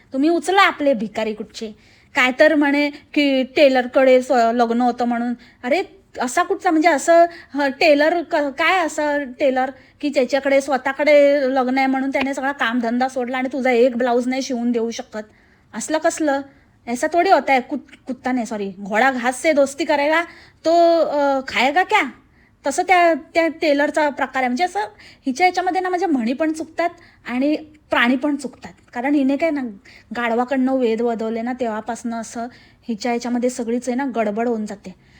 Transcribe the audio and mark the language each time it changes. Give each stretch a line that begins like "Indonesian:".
Marathi: तुम्ही उचला आपले भिकारी कुठचे. काय तर म्हणे की टेलरकडे लग्न होतं म्हणून. अरे असा कुठचा म्हणजे असं टेलर काय असं टेलर की ज्याच्याकडे स्वतःकडे लग्न आहे म्हणून त्याने सगळा कामधंदा सोडला आणि तुझा एक ब्लाऊज नाही शिवून देऊ शकत. असलं कसलं,
Hindi: ऐसा थोड़ी होता है. कुत्ता
Marathi: नाही
Hindi: सॉरी, घोडा घास से दोस्ती करेगा तो खाएगा क्या.
Marathi: तसं त्या टेलरचा प्रकार आहे. म्हणजे असं हिच्या याच्यामध्ये ना माझ्या म्हणी पण चुकतात आणि प्राणी पण चुकतात. कारण हिने काय ना गाढवाकडनं वेद वदवले ना, तेव्हापासनं असं हिच्या याच्यामध्ये सगळीच आहे ना गडबड होऊन जाते.